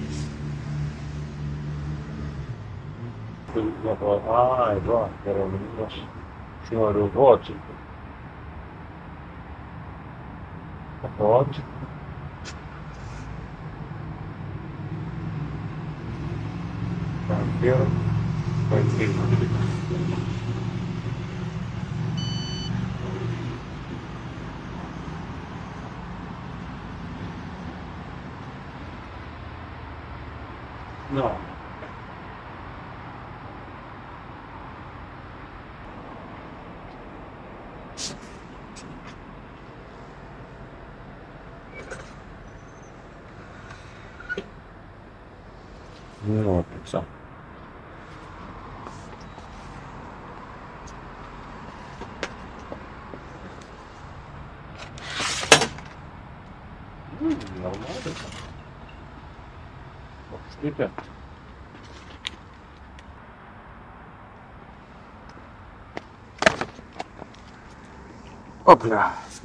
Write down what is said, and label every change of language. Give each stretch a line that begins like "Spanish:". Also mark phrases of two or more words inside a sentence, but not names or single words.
Lithuanian: Ai, va, gerai, aš noriu voti. Voti. Gerai. No. No, so.
Russian: Нормально. Что? Опля.